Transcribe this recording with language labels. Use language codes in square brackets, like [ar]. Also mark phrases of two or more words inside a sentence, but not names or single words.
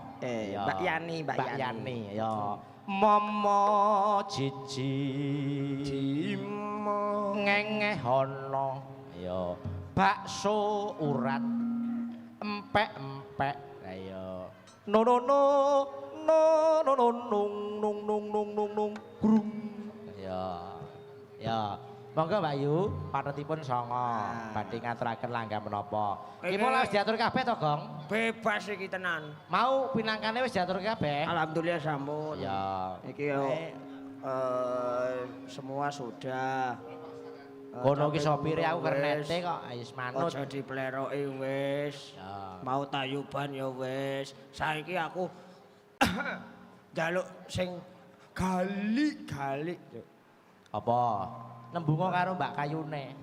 [jv] Mbak Yani, Mbak Yani. Ya. Momo jiji Dimo ngengehono. Ya. Bakso urat empek-empek. Ayo. No no no no no no nung nung nung nung nung nung grung. Ya. Ya. Monggo Mbak Yu, patutipun songo. Badhe ngaturaken langgam menapa. Iki mulai wis diatur kabeh to, Gong? Bebas iki tenan. Mau pinangkane wis diatur kabeh? Alhamdulillah sampun. Ya. Iki yo [id] Semua sudah. [jv] Kono ki Tapi sopire aku wis. kernete kok wis manut. Aja dipleroki wis. Ya. Mau tayuban ya wis. Saiki aku njaluk sing gali-gali. Apa? Nembungo karo Mbak Kayune.